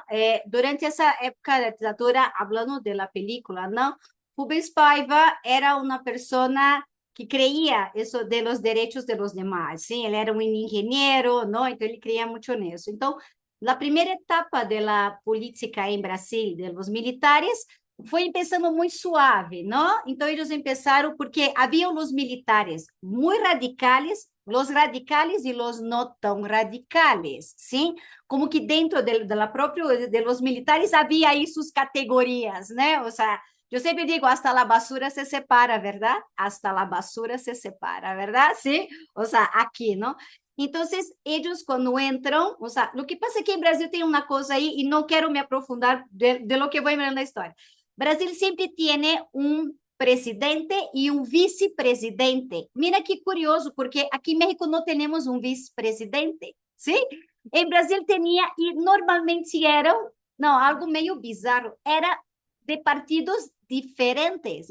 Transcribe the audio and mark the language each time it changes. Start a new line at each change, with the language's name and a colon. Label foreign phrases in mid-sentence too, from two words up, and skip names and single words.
Spanish: Durante esa época de dictadura, hablando de la película, ¿no? Rubens Paiva era una persona que creía eso de los derechos de los demás, ¿sí? Él era un ingeniero, ¿no? Entonces él creía mucho en eso. Entonces, la primera etapa de la política en Brasil, de los militares,
Portuguese: foi empezando muito suave, não? Então eles começaram porque haviam os militares muito radicales, os radicales e os não tão radicales, sim? Como que dentro da própria
Spanish: de los militares
Portuguese: havia aí suas categorias, né? Ou seja, eu sempre digo,
Spanish: hasta la basura se separa,
Portuguese: verdade?
Spanish: Hasta la basura se separa,
Portuguese: verdade? Sim? Ou seja, aqui, não? Então, eles quando entram, ou seja, o que passa é que em Brasil tem uma coisa aí, e não quero me aprofundar
Spanish: de lo
Portuguese: que vou ver na história.
Spanish: Brasil siempre tiene un presidente y un vicepresidente. Mira qué curioso, porque aquí en México no tenemos un vicepresidente, ¿sí? En Brasil tenía, y normalmente era, no, algo medio bizarro, era de partidos diferentes.